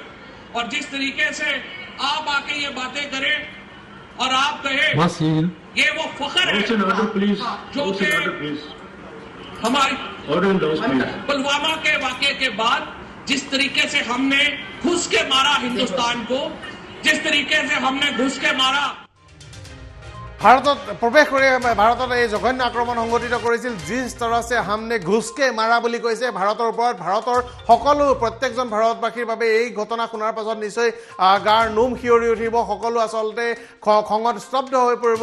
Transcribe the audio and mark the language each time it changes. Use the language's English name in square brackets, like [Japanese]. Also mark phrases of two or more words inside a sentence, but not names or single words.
[Urdu] اور جس طریقے سے آپ آکے یہ باتیں کریں اور آپ کہیں یہ وہ فخر ہے جو کہ ہماری پلوامہ کے واقعے کے بعد جس طریقے سے ہم نے گھس کے مارا ہندوستان کو، جس طریقے سے ہم نے گھس کے مارا हिंदुस्तान को, जिस तरीके से हमने घुस के मारा [Assamese] ভাৰতত প্ৰৱেশ কৰি ভাৰতত এই জঘন্য আক্ৰমণ সংঘটিত কৰিছিল। যি স্তৰছে [Urdu] ہم نے گھس کے مارا [Assamese] বুলি কৈছে ভাৰতৰ ওপৰত। ভাৰতৰ সকলো প্ৰত্যেকজন ভাৰতবাসীৰ বাবে এই ঘটনা শুনাৰ পাছত নিশ্চয় গাৰ নোম শিয়ৰি উঠিব। সকলো আচলতে খঙত স্তব্ধ হৈ পৰিব।